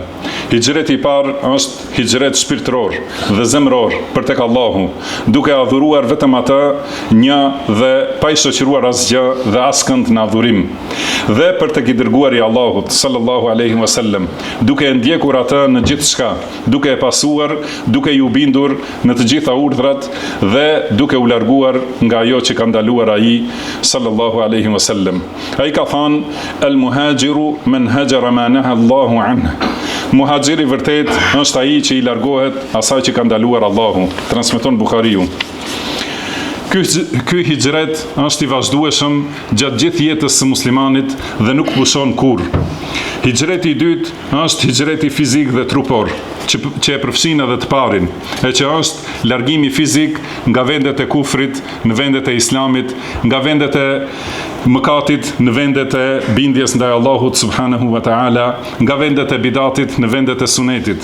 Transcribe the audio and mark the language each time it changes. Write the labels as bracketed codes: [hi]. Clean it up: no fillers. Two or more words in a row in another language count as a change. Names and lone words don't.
[sq] Hijreti I parë është hijret shpirtëror dhe zemror për tek Allahu, duke adhuruar vetëm atë një dhe pa I shoqëruar asgjë dhe askënd në adhurim. Dhe për tek I dërguari I Allahut [ar] صلى الله عليه وسلم, [sq] duke e ndjekur atë në gjithçka, duke e pasuar, duke I u bindur në të gjitha urdhrat dhe duke u larguar nga ajo që ka ndaluar ai [ar] صلى الله عليه وسلم. [sq] Ai ka thënë: [ar] "المهاجر من هجر ما نهى الله عنه." [sq] Muhajiri vërtet është ai që I largohet asaj që ka ndaluar Allahu. Transmeton Buhariu. Ky hijret është I vazhdueshëm gjatë gjithë jetës së muslimanit dhe nuk pushon kurrë. Hijreti I dytë është hijreti fizik dhe trupor, që e përfshin edhe të parin, e që është largimi fizik nga vendet e kufrit në vendet e islamit, nga vendet e mëkatit në vendet e bindjes ndaj Allahut [ar] سبحانه وتعالى, [sq] nga vendet e bidatit në vendet e sunetit.